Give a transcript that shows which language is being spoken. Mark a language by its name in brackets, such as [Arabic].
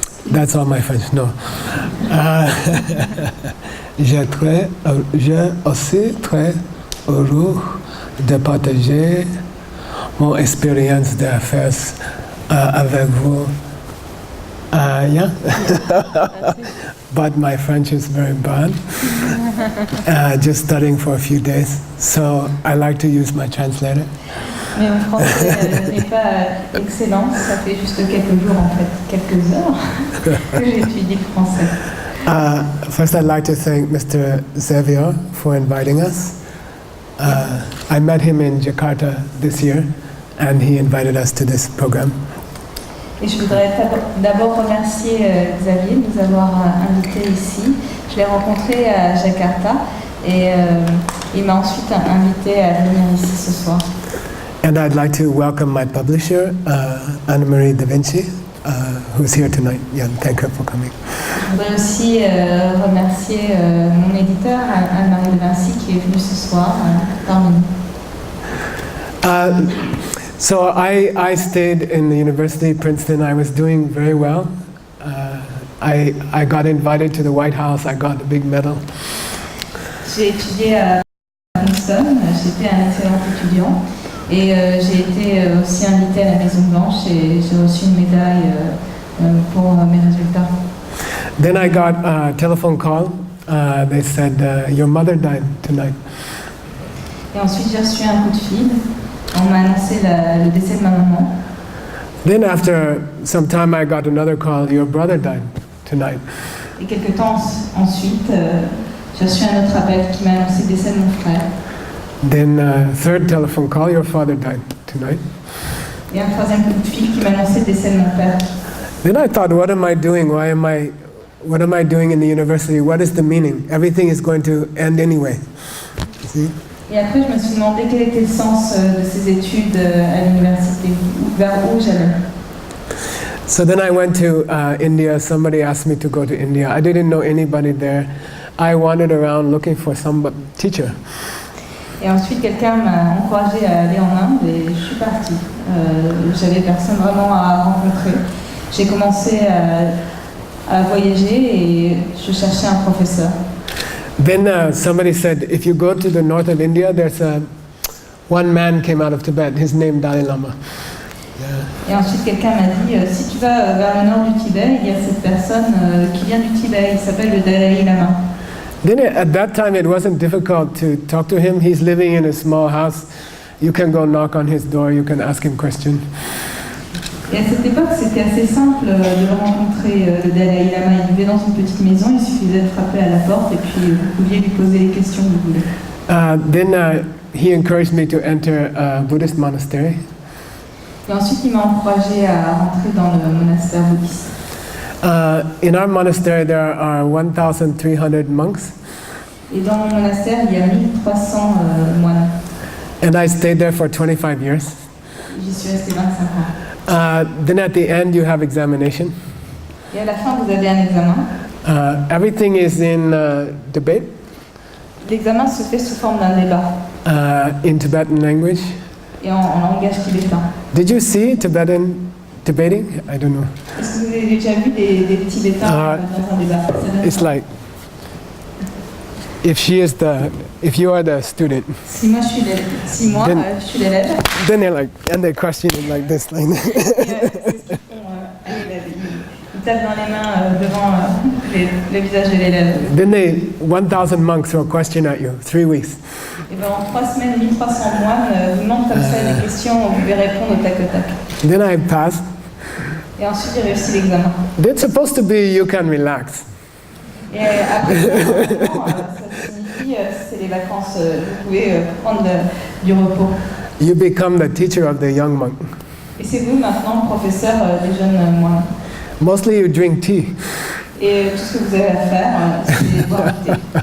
[English] That's all my French. No. [French] Je aussi très heureux de partager mon expérience d'affaires avec vous. [English] Yeah. But my French is very bad. Just studying for a few days. So I like to use my translator. [French] Mais mon français n'est pas excellent, ça fait juste quelques jours en fait, quelques heures que j'étudie le français. [English] First I'd like to thank Mr. Xavier for inviting us. I met him in Jakarta this year and he invited us to this program. [French] Et je voudrais d'abord remercier Xavier de nous avoir invités ici. Je l'ai rencontré à Jakarta et il m'a ensuite invité à venir ici ce soir. [English] And I'd like to welcome my publisher, Anne-Marie Da Vinci, who's here tonight. Yeah, thank her for coming. [French] Je voudrais aussi remercier mon éditeur, Anne-Marie Da Vinci, qui est venue ce soir parmi nous. [English] So I stayed in the university, Princeton. I was doing very well. I got invited to the White House. I got a big medal. [French] J'ai étudié à Princeton, j'étais un excellent étudiant et j'ai été aussi invitée à la Maison Blanche et j'ai reçu une médaille pour mes résultats. [English] Then I got a telephone call. They said, your mother died tonight. [French] Et ensuite j'ai reçu un coup de fil. On m'a annoncé le décès de ma maman. [English] Then after some time I got another call, your brother died tonight. [French] Et quelques temps ensuite, j'ai reçu un autre appel qui m'a annoncé le décès de mon frère. [English] Then third telephone call, your father died tonight. [French] Et un troisième coup de fil qui m'a annoncé le décès de mon père. [English] Then I thought, what am I doing? What am I doing in the university? What is the meaning? Everything is going to end anyway. See? [French] Et après, je me suis demandé quel était le sens de ces études à l'université, vers où j'allais. [English] So then I went to India. Somebody asked me to go to India. I didn't know anybody there. I wandered around looking for some teacher. [French] Et ensuite, quelqu'un m'a encouragé à aller en Inde et je suis partie. J'avais personne vraiment à rencontrer. J'ai commencé à voyager et je cherchais un professeur. [English] Then somebody said, if you go to the north of India, there's one man came out of Tibet. His name Dalai Lama. [French] Et ensuite, quelqu'un m'a dit, si tu vas vers le nord du Tibet, il y a cette personne qui vient du Tibet, il s'appelle le Dalai Lama. [English] Then at that time, it wasn't difficult to talk to him. He's living in a small house. You can go knock on his door. You can ask him questions. [French] Et à cette époque, c'était assez simple de le rencontrer, le Dalai Lama. Il vivait dans une petite maison, il suffisait de frapper à la porte et puis vous pouviez lui poser les questions que vous voulez. [English] Then he encouraged me to enter a Buddhist monastery. [French] Et ensuite, il m'a encouragé à rentrer dans le monastère bouddhiste. [English] In our monastery, there are 1,300 monks. [French] Et dans mon monastère, il y a 1300 moines. [English] And I stayed there for 25 years. [French] J'y suis restée 25 ans. [English] Then at the end, you have examination. [French] Et à la fin, vous avez un examen. [English] Everything is in debate. [French] L'examen se fait sous forme d'un débat. [English] In Tibetan language. [French] Et en langage tibétain. [English] Did you see Tibetan debating? I don't know. [French] Est-ce que vous avez déjà vu des Tibétains dans un débat? [English] It's like if you are the student. [French] Si moi je suis l'élève. [English] Then they're like, and they question it like this, like. [French] Ils tapent dans les mains devant le visage de l'élève. [English] Then 1,000 monks throw a question at you, 3 weeks. [French] Et ben en 3 semaines, 1300 moines vous demandent comme ça des questions, vous devez répondre au tac au tac. [English] Then I passed. [French] Et ensuite j'ai réussi l'examen. [English] That's supposed to be you can relax. [French] Et après, ça signifie c'est les vacances, vous pouvez prendre du repos. [English] You become the teacher of the young monk. [French] Et c'est vous maintenant le professeur des jeunes moines. [English] Mostly you drink tea. [French] Et tout ce que vous avez à faire, c'est boire du thé.